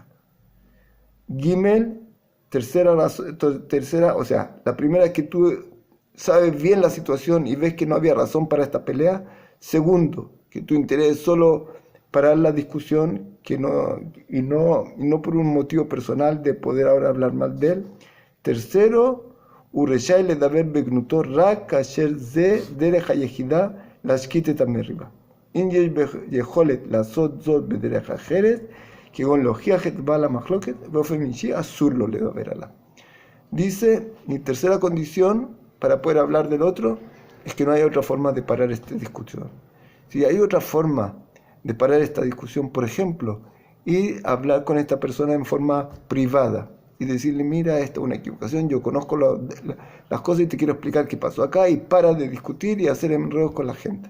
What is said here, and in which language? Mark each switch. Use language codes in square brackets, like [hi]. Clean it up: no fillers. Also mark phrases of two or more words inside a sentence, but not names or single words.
[es] Gimel, tercera, o sea, la primera es que tú sabes bien la situación y ves que no había razón para esta pelea. Segundo, que tu interés es solo parar la discusión y no por un motivo personal de poder ahora hablar mal de él. [he] Tercero, ורשאי לדבר בגנותו רק כאשר זה הדרך היחידה להשקיט את המריבה. אם יש יכולת לעשות זאת בדרך אחרת, כגון להוכיח את בעל המחלוקת, באופן אישי אסור לו לדבר עליו. [es] Dice, mi tercera condición para poder hablar del otro es que no hay otra forma de parar esta discusión. Si hay otra forma de parar esta discusión, por ejemplo, ir a hablar con esta persona en forma privada y decirle, mira, esta es una equivocación, yo conozco las cosas y te quiero explicar qué pasó acá y para de discutir y hacer enredos con la gente.